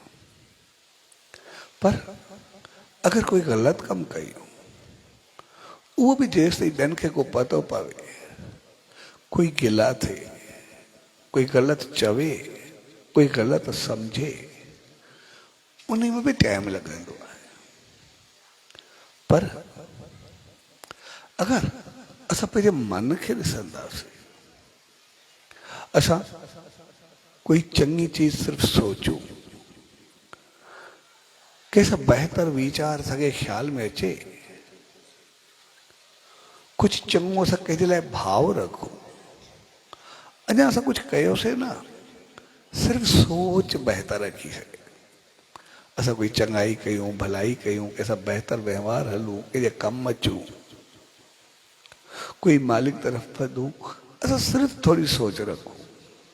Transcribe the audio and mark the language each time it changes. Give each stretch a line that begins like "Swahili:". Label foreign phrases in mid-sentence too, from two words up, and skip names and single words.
Sindhi: पर अगर कोई ग़लति कमु कयूं उहो भी जेसि ताईं ॿियनि खे को पतो पवे, कोई गिला थिए, कोई ग़लति चवे, कोई ग़लति सम्झे, उन में भी टाइम लॻंदो आहे। पर अगर असां पंहिंजे मन खे ॾिसंदासीं, असां कोई चङी चीज सिर्फ सोचूं,
Hindi: कैसा बेहतर विचार
Sindhi: असांखे ख्याल में अचे, कुछ चङो असां कंहिंजे लाइ भाव रखूं, अञा असां कुछ कयोसीं न, सिर्फ सोच बेहतर रखी सके। असां कोई चङाई कयूं, भलाई कयूं,
Hindi: कैसा बेहतर व्यवहार
Sindhi: हलूं, कंहिंजे कम अचूं, कोई मालिक तरफ वधूं, असां सिर्फ थोड़ी सोच रखूं।